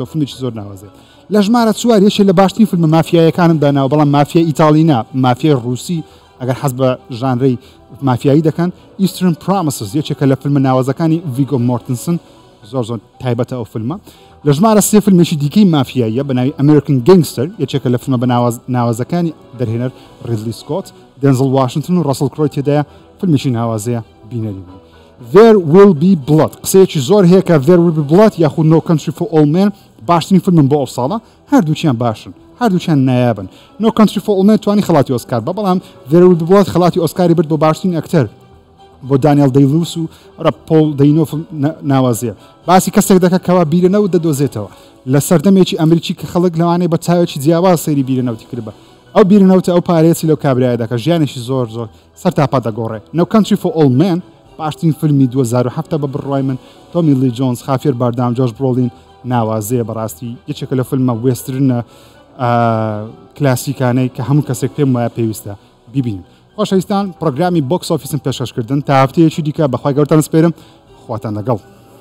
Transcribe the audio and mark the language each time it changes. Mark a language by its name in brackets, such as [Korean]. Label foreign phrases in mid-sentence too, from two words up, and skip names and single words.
[Central Kurdish] فیلمێکی زۆر ناوازێت لە ژمارە 4 یەکێک لە باشترین فیلمە مافیایەکانم داناوە بەڵام مافیای ئیتاڵینا مافیای ڕووسی ئەگەر حەز بە ژانرەی مافیایی دەکەن ئیسترن پرامسز یەکێکە لە فیلمە ناوازەکانی ڤیگۆ مۆرتنسن زۆر تایبەتە ئەو فیلمە لە ژمارە 3 فیلمێکی دیکەی مافیاییە بە ناوی ئەمریکن گەنگستەر یەکێکە لە فیلمە بە ناوازەکانی دەرهێنەر ریدلی سکۆت دێنزڵ واشنگتن و ڕەسڵ کرۆی تێدایە فیلمێکی ناوازەیە بینەری There will be blood قسەیەکی زۆر هەیە کە There will be blood یاخود No Country for Old Men باشترین فیلمم بۆ ئەو ساڵە هەردووچیان باشن هەردووچیان نایابن No Country for Old Men توانی خەڵاتی ئۆسکار بە بەڵام There will be blood خەڵاتی ئۆسکاری برد بۆ باشترین ئەکتەر بۆ دانیێل دەیلوس و پۆل دەینۆف ناوازیە باسی کەسێک دەکە کەوا بیرەنەوت دەدۆزێتەوە لە سەردەمێکی ئەمریکی کە خەڵک لەوانەیە بە چاوێکی جیاواز سەیری بیرەنەوتی کردبە ئەو بیرەنەوتە ئەو پارێتی لەو کابرایە دەکە ژیانێکی زۆر سەر تاپا دەگۆڕێ No Country for Old Men باشترین فیلمی 2007 بە بڕوای من تۆمی لی جۆنز خافیر باردام جۆرج برۆلین ناوازەیە بەڕاستی یەکێکە لە فیلمە وێسترنە کلاسیکانەی کە هەموو کەسێک پێم وایە پێویستە ببینیم خۆشەویستان پرۆگرامی بۆکس ئۆفیسم پێشکەشکردن تا هەفتەیەکی دیکە بەخوای گەورتان سپێرم خواتان لەگەڵ